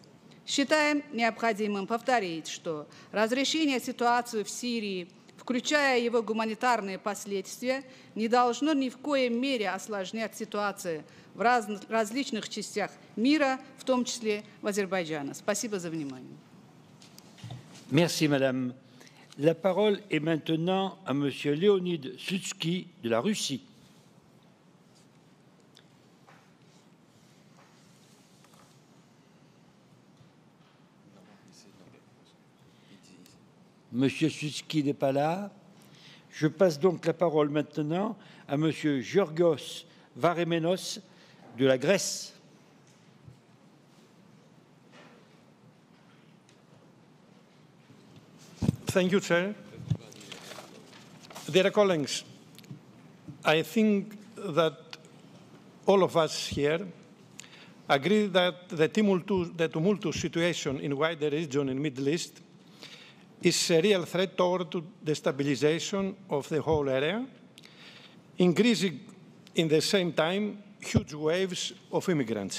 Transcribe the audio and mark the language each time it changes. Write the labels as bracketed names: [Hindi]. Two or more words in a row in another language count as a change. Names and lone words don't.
[Russian] Считаем необходимым повторить, что разрешение ситуации в Сирии, включая его гуманитарные последствия, не должно ни в коем мере осложнять ситуацию в различных частях мира, в том числе в Азербайджане. Спасибо за внимание. [French] Merci, Madame. La parole est maintenant à Monsieur Leonid Slutsky de la Russie. Monsieur Slutsky n'est pas là. Je passe donc la parole maintenant à Monsieur Georgios Varemenos de la Grèce. [English] Thank you, Chair. Dear colleagues, I think that all of us here agree that the tumultuous situation in wider region in the Middle East is a real threat toward the stabilization of the whole area, increasing in the same time huge waves of immigrants.